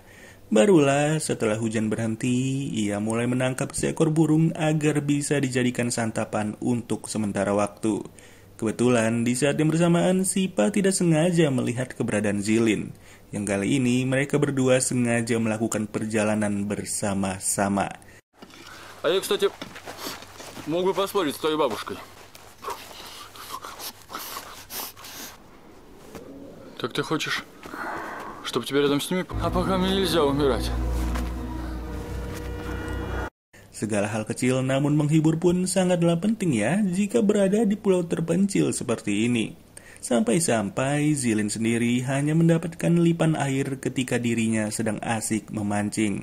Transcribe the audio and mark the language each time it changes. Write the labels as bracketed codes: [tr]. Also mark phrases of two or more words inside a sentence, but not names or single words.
[id] Barulah setelah hujan berhenti, ia mulai menangkap seekor burung agar bisa dijadikan santapan untuk sementara waktu. Kebetulan di saat yang bersamaan, Sipa tidak sengaja melihat keberadaan Zilin. Yang kali ini mereka berdua sengaja melakukan perjalanan bersama-sama. [ru] А я, кстати, мог бы поспорить с твоей бабушкой. Так ты хочешь, чтобы тебя рядом с ними? А пока мне нельзя умирать. [id] Segala hal kecil namun menghibur pun sangatlah penting ya jika berada di pulau terpencil seperti ini. Sampai-sampai Zilin sendiri hanya mendapatkan lipan air ketika dirinya sedang asik memancing.